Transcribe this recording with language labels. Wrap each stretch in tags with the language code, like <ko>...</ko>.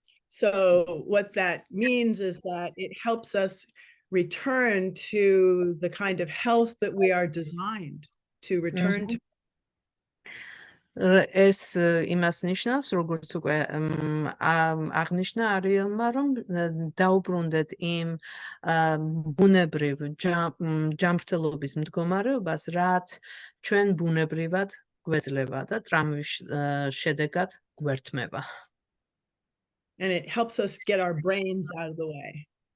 <en>So what that means is that it helps us return to the kind of health that we are designed to return to.</en> <ka>ეს იმას ნიშნავს, როგორც უკვე აღნიშნა არიელმა, რომ დაუბრუნდეთ იმ ბუნებრივ ჯანმრთელობის მდგომარეობას, რაც ჩვენ ბუნებრივად გვეძლება და ტრამვის შედეგად გვერთმება.</ka> <en>And it helps us get our brains out of the way.</en>